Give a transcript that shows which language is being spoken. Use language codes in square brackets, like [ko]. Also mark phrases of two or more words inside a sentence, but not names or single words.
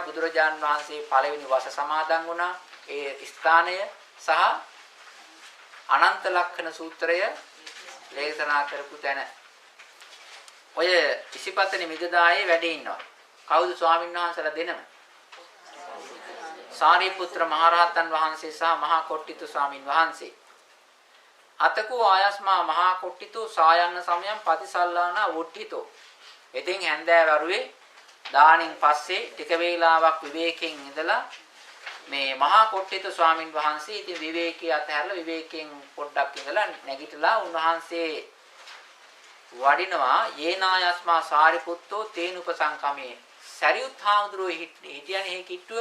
[si] බුදුරජාණන් වහන්සේ පළවෙනි වස සමාදන් වුණා. ඒ ස්ථානය සහ අනන්ත ලක්ෂණ සූත්‍රය දේශනා කරපු තැන. ඔය ඉසිපතනේ මිගදායේ වැඩ ඉන්නවා. කවුද ස්වාමීන් වහන්සේලා දෙනම? සාරිපුත්‍ර මහරහතන් වහන්සේ සහ මහා කොට්ටිතු ස්වාමීන් වහන්සේ. [pi] අතකෝ ආයස්මා මහා කොට්ටිතු සායන්න සමයන් පතිසල්ලානා වොට්ටිතෝ. [si] ඉතින් හැන්දෑවරුවේ දානින් පස්සේ ටික වේලාවක් විවේකයෙන් ඉඳලා මේ මහා කොට්ටිතු ස්වාමින් වහන්සේ ඉතින් විවේකී අතහැරලා විවේකයෙන් පොඩ්ඩක් ඉඳලා නැගිටලා උන්වහන්සේ වඩිනවා [pi] යේනායස්මා සාරිපුත්තෝ තේනුපසංකමේ [si] සරියුත් හාමුදුරුවෝ හිටියනේ හේ කිට්ටුව.